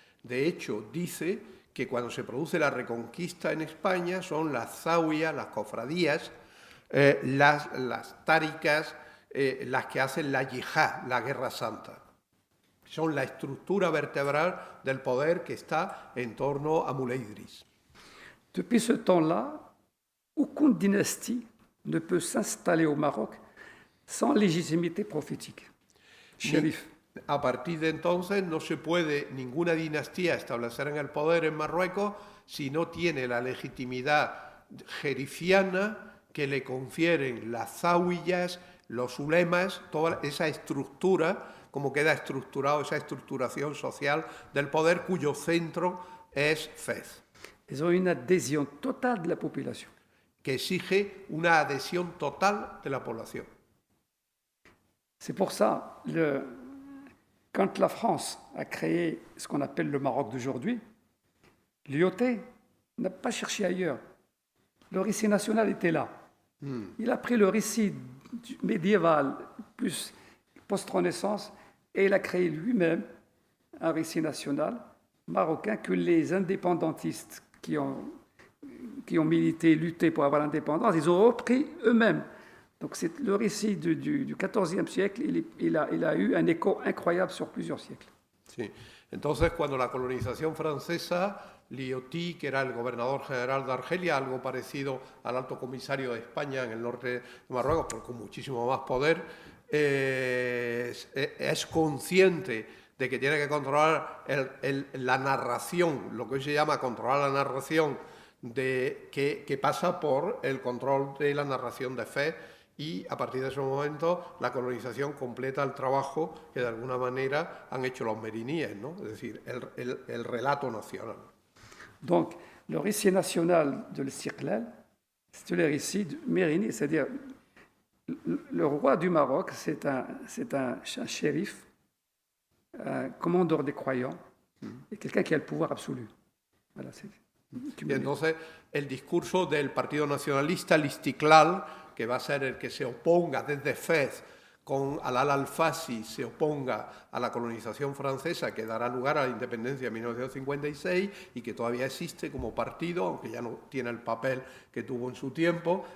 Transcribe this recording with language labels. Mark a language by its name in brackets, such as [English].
[Spanish] De hecho, dice que cuando se produce la reconquista en España son las zaouías, las cofradías, las táricas, las que hacen la yihad, la guerra santa. Son la estructura vertebral del poder que está en torno a Moulay Idriss. [French] Depuis ce temps-là, aucune dynastie ne peut s'installer au Maroc sans légitimité prophétique. Shérif. [Spanish] A partir de entonces no se puede ninguna dinastía establecer en el poder en Marruecos si no tiene la legitimidad jerifiana que le confieren las zaouías, los ulemas, toda esa estructura, como queda estructurado, esa estructuración social del poder cuyo centro es Fez. [French] Ils ont une adhésion totale de la population. [Spanish] Que exige una adhesión total de la población. [French] C'est pour ça, quand la France a créé ce qu'on appelle le Maroc d'aujourd'hui, l'IOT n'a pas cherché ailleurs. Le récit national était là. Il a pris le récit médiéval plus post-Renaissance et il a créé lui-même un récit national marocain que les indépendantistes qui ont milité, lutté pour avoir l'indépendance, ils ont repris eux-mêmes. Donc c'est le récit du XIVe siècle, il a eu un écho incroyable sur plusieurs siècles. [Spanish] Sí. Entonces, cuando la colonización francesa, Lioty, que era el gobernador general de Argelia, algo parecido al alto comisario de España en el norte de Marruecos, pero con muchísimo más poder, es consciente de que tiene que controlar la narración, lo que hoy se llama controlar la narración, que pasa por el control de la narración de Fez, y a partir de ese momento la colonización completa el trabajo que de alguna manera han hecho los mériníes, ¿no? Es decir, el relato nacional. [French] Donc, le récit national de l'Istiqlal, c'est le récit de Mérini, c'est-à-dire le roi du Maroc, c'est un shérif, un commandeur des croyants, et quelqu'un qui a le pouvoir absolu. Voilà, [Spanish] y entonces, el discurso del Partido Nacionalista, el Istiqlal, que va a ser el que se oponga desde Fez con Alal al-Fassi, se oponga a la colonización francesa que dará lugar a la independencia en 1956 y que todavía existe como partido, aunque ya no tiene el papel que tuvo en su tiempo.